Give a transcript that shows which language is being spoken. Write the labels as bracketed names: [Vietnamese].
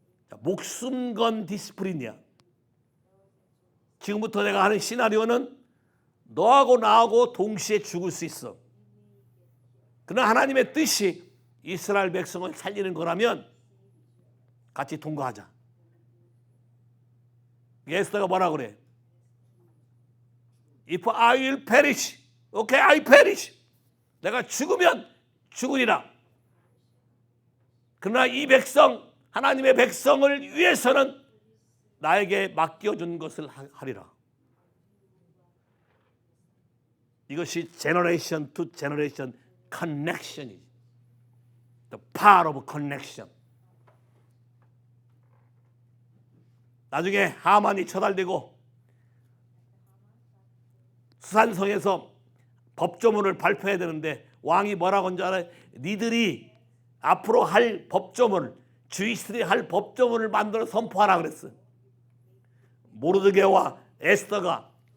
[Korean] 자, 목숨 건 디스플린이야. 지금부터 내가 하는 시나리오는 너하고 나하고 동시에 죽을 수 있어. 그러나 하나님의 뜻이 이스라엘 백성을 살리는 거라면 같이 통과하자. 에스더가 뭐라 그래? [English] If I will perish, okay, I perish. [Korean] 내가 죽으면 죽으리라. 그러나 이 백성, 하나님의 백성을 위해서는 나에게 맡겨준 것을 하리라. 이것이 제너레이션 투 제너레이션 커넥션이지. [English] The power of connection. [Korean] 나중에 하만이 처달되고 수산성에서 법조문을 발표해야 되는데 왕이 뭐라고 한 줄 알아요? 니들이 앞으로 할 법조문을, 주이스들이 할 법조문을 만들어 선포하라 그랬어요. 모르드게와 에스더가